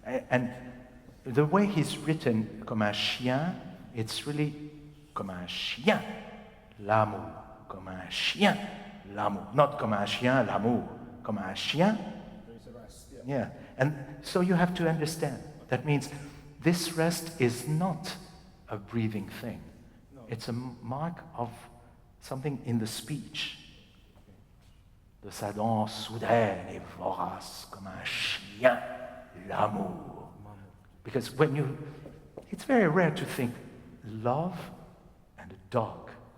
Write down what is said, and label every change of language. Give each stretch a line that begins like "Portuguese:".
English: And the way he's written
French: comme un chien,
English: it's really
French: comme un chien, l'amour, comme un chien, l'amour, not comme un chien, l'amour, comme un chien.
English: There's a rest. Yeah, and so you have to understand. That means this rest is not a breathing thing. No. It's a mark of something in the speech.
French: De sa danse soudaine et vorace comme un chien, l'amour.
English: Because it's very rare to think love and a dog.